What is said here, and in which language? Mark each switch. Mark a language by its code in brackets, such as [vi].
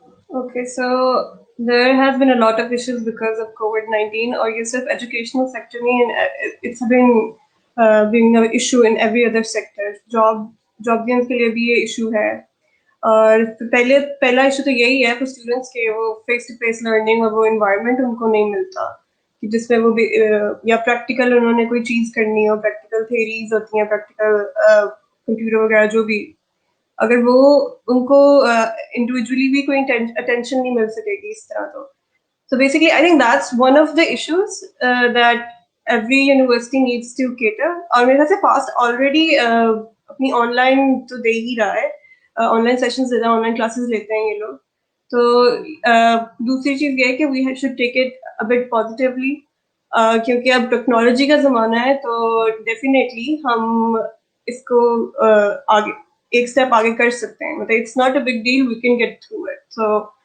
[en] Okay, so there has been a lot of issues because of COVID-19, [ur] اور یہ صرف educational sector نہیں, [en] it's been being an issue in every other sector. [ur] job gains کے لیے بھی یہ issue ہے. اور پہلا ایشو تو یہی ہے for students کہ وہ فیس ٹو فیس لرننگ اور وہ انوائرمنٹ ان کو نہیں ملتا کہ جس میں وہ یا پریکٹیکل انہوں نے کوئی چیز کرنی ہو, پریکٹیکل تھیریز ہوتی ہیں, پریکٹیکل کمپیوٹر وغیرہ جو بھی, اگر وہ ان کو انڈیویجولی بھی کوئی اٹینشن نہیں مل سکے گی اس طرح. [en] تو basically I think that's one of the issues that every university needs to cater. [ur] اور میرے خیال سے فاسٹ آلریڈی اپنی آن لائن تو دے ہی رہا ہے, آن لائن سیشنز دیتا ہے, آن لائن کلاسز لیتے ہیں یہ لوگ. تو دوسری چیز یہ ہے کہ [en] we should take it a bit positively, [ur] کیونکہ اب ٹیکنالوجی کا زمانہ ہے تو ڈیفینیٹلی ہم اس کو آگے ایک اسٹیپ آگے کر سکتے ہیں. مطلب [en] It's not a big deal, we can get through it. [ur] So